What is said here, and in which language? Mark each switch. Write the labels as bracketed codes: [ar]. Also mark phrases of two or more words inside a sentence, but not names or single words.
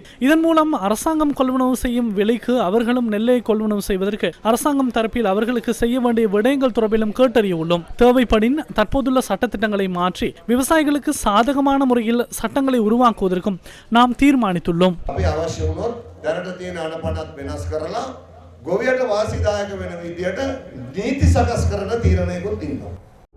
[ta] இதன் மூலம் அரசாங்கம் கொள்வனவு செய்யும் விலைக்கு அவர்களும் நெல்லை கொள்வனவு செய்வதற்கு அரசாங்கம் தரப்பில் அவர்களுக்கு செய்ய வேண்டிய விடயங்கள் தொடர்பிலும் கேட்டறிய உள்ளோம். தேவைப்படின் தற்போதுள்ள சட்டத்திட்டங்களை மாற்றி விவசாயிகளுக்கு சாதகமான முறையில் சட்டங்களை உருவாக்குவதற்கும் நாம் தீர்மானித்துள்ளோம். [si] ගොවියට වාසිදායක වෙන විදියට නීති සකස් කරන තීරණයකුත් ඉන්නවා.